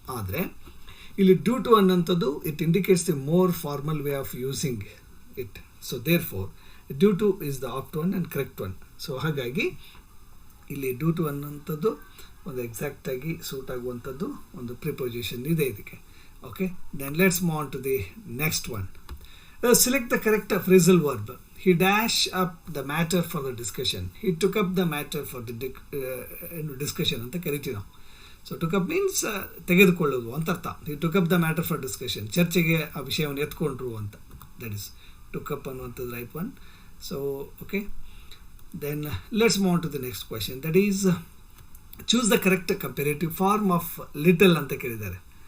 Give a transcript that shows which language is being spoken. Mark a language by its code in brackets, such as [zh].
[kn] ಆದರೆ ಇಲ್ಲಿ [en] due to [kn] ಅನ್ನೋಂಥದ್ದು [en] It indicates the more formal way of using it. So therefore due to is the apt one and correct one. So [kn] ಹಾಗಾಗಿ ಇಲ್ಲಿ due to ಅನ್ನೋಂಥದ್ದು ಒಂದು ಎಕ್ಸಾಕ್ಟಾಗಿ suit ಆಗುವಂಥದ್ದು ಒಂದು ಪ್ರಿಪೋಸಿಷನ್ ಇದೆ ಇದಕ್ಕೆ. [en] Okay, then let's move on to the next one. Select the correct phrasal verb. He dashed up the matter for the discussion. He took up the matter for the discussion [kn] ಅಂತ ಕರಿತೀವಿ ನಾವು. [en] so took up means [kn] ತೆಗೆದುಕೊಳ್ಳೋದು ಅಂತ ಅರ್ಥ. [en] he took up the matter for discussion, [kn] ಚರ್ಚೆಗೆ ಆ ವಿಷಯವನ್ನು ಎತ್ಕೊಂಡ್ರು ಅಂತ. [en] that is took up [kn] ಅನ್ನುವಂಥದ್ದು [en] Right one. So okay, then let's move on to the next question. That is choose the correct comparative form of little [kn] ಅಂತ ಕೇಳಿದ್ದಾರೆ.